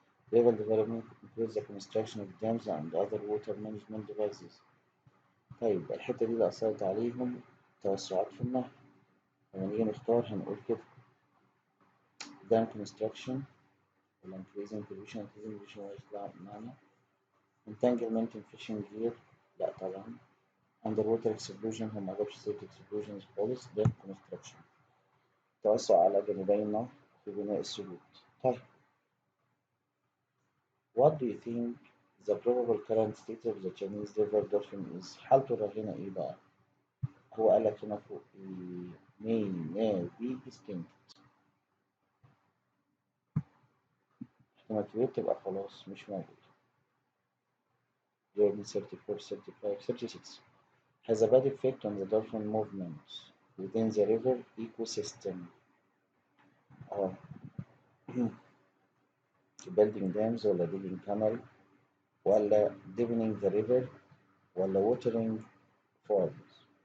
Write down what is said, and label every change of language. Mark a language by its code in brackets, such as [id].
[en] River development includes the construction of dams and other water management devices. [ar] طيب الحتة دي اللي أثرت عليهم توسعات في النهر. لما نيجي نختار هنقول كده [en] dam construction [ar] ولا [en] increasing pollution [ar] مش معنى [en] entanglement in fishing gear [ar] لا طبعا [en] underwater explosion [ar] هم معرفش سيرة explosions خالص dam construction توسع على جانبي النهر في بناء السدود. [en] طيب what do you think the probable current state of the Chinese river dolphin is؟ [ar] حالته الراهنة إيه بقى؟ هو قال لك هنا فوق [en] may now be extinct. [ar] احتمال كبير تبقى خلاص مش موجود. [en] Jordan 34, 35, 36 has a bad effect on the dolphin movements within the river ecosystem. [ar] اه [en] building dams ولا digging canal ولا deepening the river ولا watering farms.